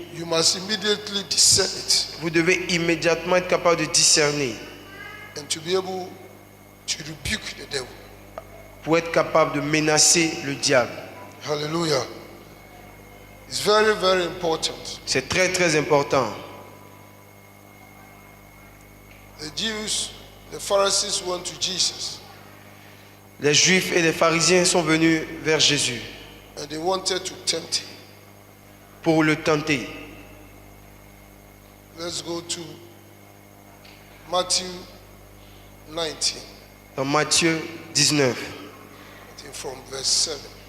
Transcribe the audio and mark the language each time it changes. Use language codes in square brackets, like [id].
[en] you must immediately discern it [fr] vous devez immédiatement être capable de discerner [en] and to be able to rebuke the devil. [fr] pour être capable de menacer le diable. [en] Hallelujah. It's very, very important. [fr] C'est très très important. [en] The Jews, the Pharisees went to Jesus [fr] Les Juifs et les pharisiens sont venus vers Jésus [en] and they wanted to tempt him. [fr] pour le tenter. [en] Let's go to Matthew 19, [fr] Dans Matthieu 19, [en] I think from verse 7.